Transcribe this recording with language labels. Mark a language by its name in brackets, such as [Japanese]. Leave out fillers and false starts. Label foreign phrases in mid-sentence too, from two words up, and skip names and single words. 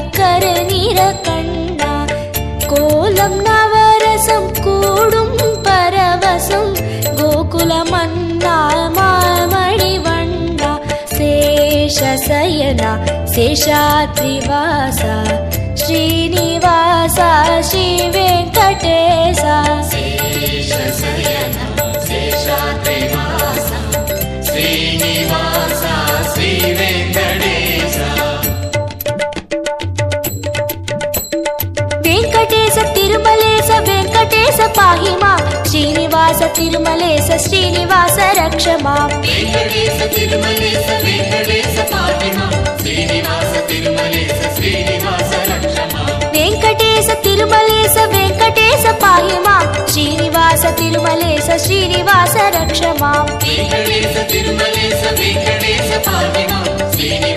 [Tamil] கருநிற கண்ணா கோலம் நவரசம் கூடும் பரவசம் கோகுல மன்னா மாமணி வண்ணா சேஷசயனா சேஷாத்ரிவாசா ஸ்ரீனிவாசா ஸ்ரீ வெங்கடேசா [Sanskrit] ಶೇಷಶಯನ ಶೇಷಾದ್ರಿವಾಸ ಶ್ರೀನಿವಾಸ ಶ್ರೀ ವೆಂಕಟೇಶ వెంకటేశ తిరుమలేశ వెంకటేశ పాహి మాం శ్రీనివాస తిరుమలేశ శ్రీనివాస రక్ష మాం ವೆಂಕಟೇಶ ತಿರುಮಲೇಶ ವೆಂಕಟೇಶ ಪಾಹಿ ಮಾಂ ಶ್ರೀನಿವಾಸ ತಿರುಮಲೇಶ ಶ್ರೀನಿವಾಸ ರಕ್ಷ ಮಾಂ వెంకటేశ తిరుమలేశ వెంకటేశ పాహి మాం శ్రీనివాస తిరుమలేశ శ్రీనివాస రక్ష మాం ವೆಂಕಟೇಶ ತಿರುಮಲೇಶ ವೆಂಕಟೇಶ ಪಾಹಿ ಮಾಂ